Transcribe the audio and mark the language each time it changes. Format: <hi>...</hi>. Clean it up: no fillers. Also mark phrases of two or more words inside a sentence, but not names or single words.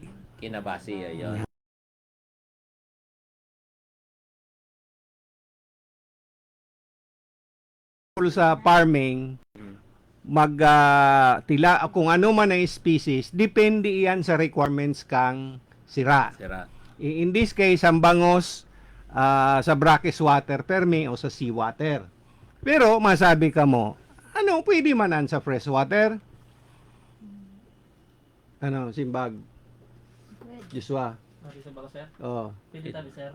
<bik>Kinabasi, ayun. Sa farming, kung ano man ay species, depende iyan sa requirements kang sira. Sira.</bik> <en>In this case,</en> <bik>ang bangos sa</bik> <en>brackish water</en> <bik>permi o sa seawater. Pero masabi ka mo, ano, pwede manan sa</bik> <en>fresh water?</en> <bik>Ano, simbag? Joshua? Sa baka, sir? Oh. Pwede tabi, sir.</bik>